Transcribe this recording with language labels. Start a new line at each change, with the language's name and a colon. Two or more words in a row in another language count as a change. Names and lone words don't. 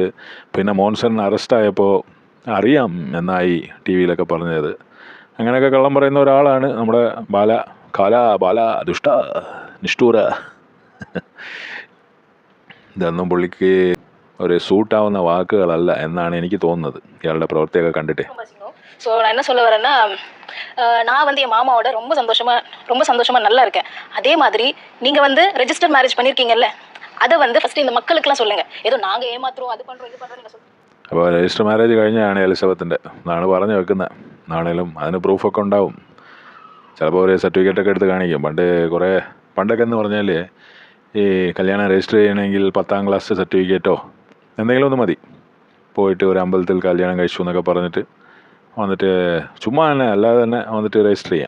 Malayalam: പിന്നെ മോൻസൺ അറസ്റ്റായപ്പോൾ അറിയാം എന്നായി ടി വിയിലൊക്കെ പറഞ്ഞത്. അങ്ങനെയൊക്കെ കള്ളം പറയുന്ന ഒരാളാണ് നമ്മുടെ ബാല ദുഷ്ട നിഷ്ഠൂര. ഇതൊന്നും പുള്ളിക്ക് ഒരു സൂട്ടാവുന്ന വാക്കുകളല്ല എന്നാണ് എനിക്ക് തോന്നുന്നത് ഇയാളുടെ പ്രവൃത്തിയൊക്കെ കണ്ടിട്ട്.
Tamil: ஸோ நான் என்ன சொல்ல வரேன்னா, நான் வந்து என் மாமாவோட ரொம்ப சந்தோஷமா நல்லா இருக்கேன். அதே மாதிரி நீங்க வந்து
English: register marriage
Tamil: பண்ணியிருக்கீங்கல்ல, அதை வந்து ஃபர்ஸ்ட் இந்த மக்களுக்குலாம் சொல்லுங்க. ஏதோ நாங்க ஏமாத்துறோம் அது பண்றோம் இது பண்றோம் நீங்க சொல்லுங்க.
Malayalam: അപ്പോൾ
English: register marriage
Malayalam: കഴിഞ്ഞാണ് എലിസബത്തിൻ്റെ എന്നാണ് പറഞ്ഞു വെക്കുന്നത്. ആണേലും അതിന് പ്രൂഫൊക്കെ ഉണ്ടാവും. ചിലപ്പോൾ ഒരു സർട്ടിഫിക്കറ്റൊക്കെ എടുത്ത് കാണിക്കും. പണ്ടൊക്കെ എന്ന് പറഞ്ഞാൽ ഈ കല്യാണം രജിസ്റ്റർ ചെയ്യണമെങ്കിൽ 10ാം ക്ലാസ് സർട്ടിഫിക്കറ്റോ എന്തെങ്കിലും ഒന്ന് മതി. പോയിട്ട് ഒരു അമ്പലത്തിൽ കല്യാണം കഴിച്ചു എന്നൊക്കെ പറഞ്ഞിട്ട് വന്നിട്ട് ചുമ്മാ തന്നെ അല്ലാതെ തന്നെ വന്നിട്ട് രജിസ്റ്റർ ചെയ്യാം.